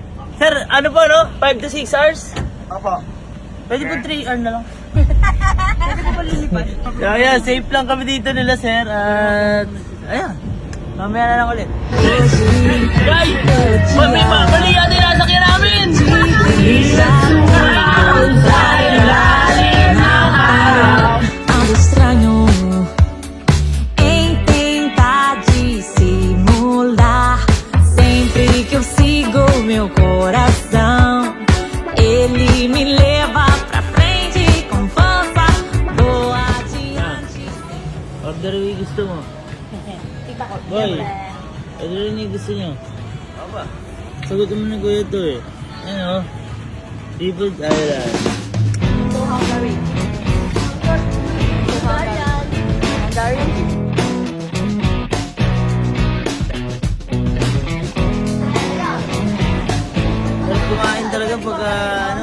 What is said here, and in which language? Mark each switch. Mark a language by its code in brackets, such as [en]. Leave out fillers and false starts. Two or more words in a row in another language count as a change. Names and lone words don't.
[tl] Sir, ano po no? [en] 5 to 6 hours? [tl] Apa? Pwede po 3 hours na lang. Kaya, safe lang kami dito nila, sir. At, ayan. Mamaya na lang ulit. Guys! Mali yan din nasakyan namin! [pt] Algo estranho em tentar dissimular. Sempre que eu sigo meu coração, ele me leva pra frente com força. Vou adiante. [tl] Order yung gusto mo. Boy, order yung gusto nyo. Apa? Sagot mo na kuya to eh. Ano? Seafood Island. Sarap kumain talaga pagka ano?